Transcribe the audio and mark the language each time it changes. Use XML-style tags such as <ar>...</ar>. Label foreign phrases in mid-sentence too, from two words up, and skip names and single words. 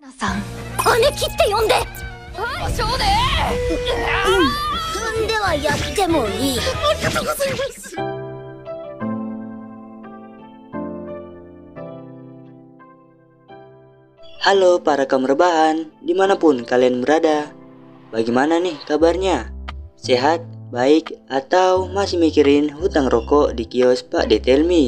<ja>さん、姉貴って呼んで。少年。ではやってもいい。ありがとうございます。</ja> <id>Halo para kaum rebahan, dimanapun kalian berada. Bagaimana nih kabarnya? Sehat, baik, atau masih mikirin hutang rokok di kios Pak Detelmi?</id>